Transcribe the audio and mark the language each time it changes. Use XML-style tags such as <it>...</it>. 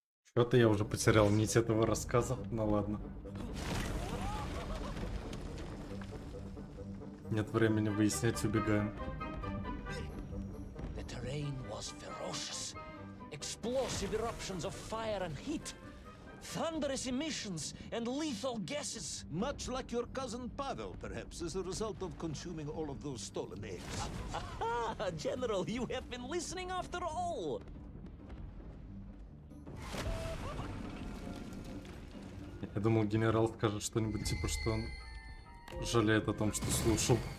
<ru>Что-то я уже потерял нить этого рассказа. Ну ладно. Нет времени выяснять, убегаем.</ru> <en>The terrain was ferocious. Explosive eruptions of fire and heat. Thunderous emissions and lethal gases. Much like your cousin Pavel, perhaps, as a result of consuming all of those stolen eggs. Ah, General, you have been listening after all.</en> <ru>Я думал, генерал скажет что-нибудь типа, что он жалеет о том, что слушал.</ru>